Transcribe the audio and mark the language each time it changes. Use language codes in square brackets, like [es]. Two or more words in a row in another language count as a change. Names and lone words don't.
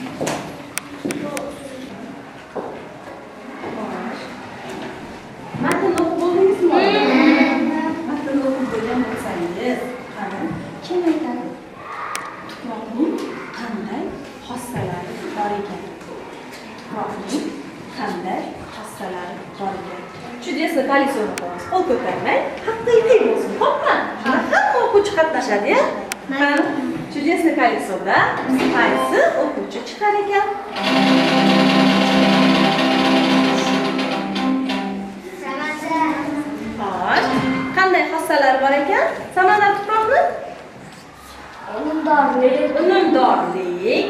[uz] Matnni o'qib bo'ldingizmi? Matnni o'qib bo'lgan bo'lsangiz, qani, kim aytadi? Tuproqning qanday xossalari bor ekan? Tuproqning qanday xossalari bor ekan? [ru] Чудесный колесoni [uz] qo'yamiz. Qo'l ko'tarmay, haqiqiy bo'lsin. Xo'pmi? Hamma o'quvchi qatnashadi-ya. Qani, [ru] чудесный колесоda [uz] qaysi o'quvchi chiqar ekan? Qanday xossalari bor ekan? Samandar tuproqni? Unumdorlik.